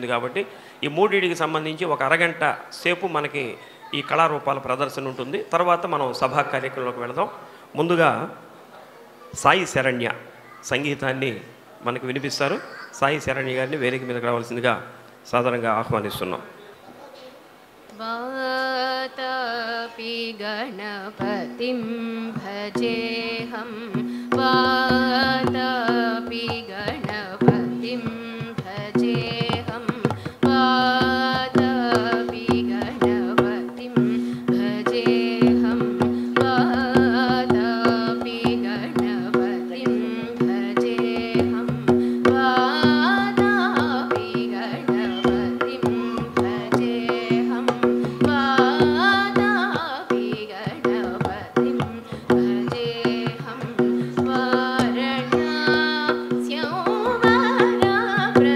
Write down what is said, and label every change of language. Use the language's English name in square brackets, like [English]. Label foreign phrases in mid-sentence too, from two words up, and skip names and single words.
[Telugu] కాబట్టి ఈ 3టికి సంబంధించి ఒక అరగంట సేపు మనకి ఈ కళారూపాల ప్రదర్శన ఉంటుంది. తర్వాత మనం సభా కార్యక్రమంలోకి వెళదాం. ముందుగా సాయి శరణ్య సంగీతాన్ని మనకు వినిపిస్తారు. సాయి శరణ్య గారిని వేదిక మీదకి రావాల్సిందిగా సాధారణంగా ఆహ్వానిస్తున్నాం. [Sanskrit] वातापि गणपतिं भजेऽहं वातापि गणपतिं भजेऽहं वातापि गणपतिं भजेऽहं वातापि गणपतिं भजेऽहं वातापि गणपतिं भजेऽहं वातापि गणपतिं भजेऽहं वारणास्यों